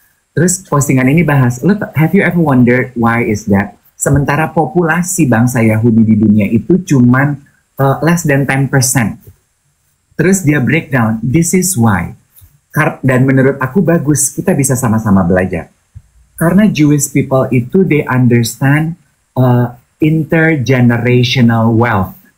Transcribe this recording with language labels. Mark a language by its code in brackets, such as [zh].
[id] Terus postingan ini bahas, [en] have you ever wondered why is that? [id] Sementara populasi bangsa Yahudi di dunia itu cuman [en] less than 10%. [id] Terus dia [en] breakdown, this is why. [id] Dan menurut aku bagus, kita bisa sama-sama belajar. [en] Karena Jewish people itu they understand intergenerational wealth.